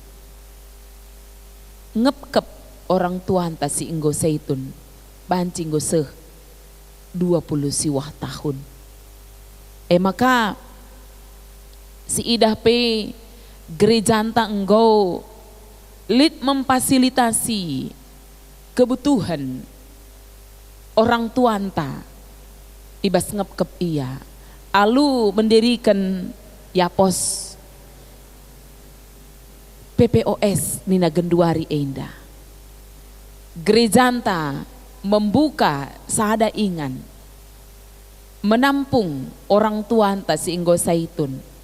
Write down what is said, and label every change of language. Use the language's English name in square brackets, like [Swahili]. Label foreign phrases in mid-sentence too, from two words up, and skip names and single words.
[Batak Karo] ngepkep orang tua anta si inggo saitun banci inggo 20 siwah tahun. Maka si idah pe gereja anta enggo lid [Indonesian] memfasilitasi kebutuhan orang tua [Batak Karo] anta ibas ngepkep iya alu mendirikan yapos PPOS nina genduari enda. Gereja anta membuka sada ingan menampung orang tua anta si inggo saitun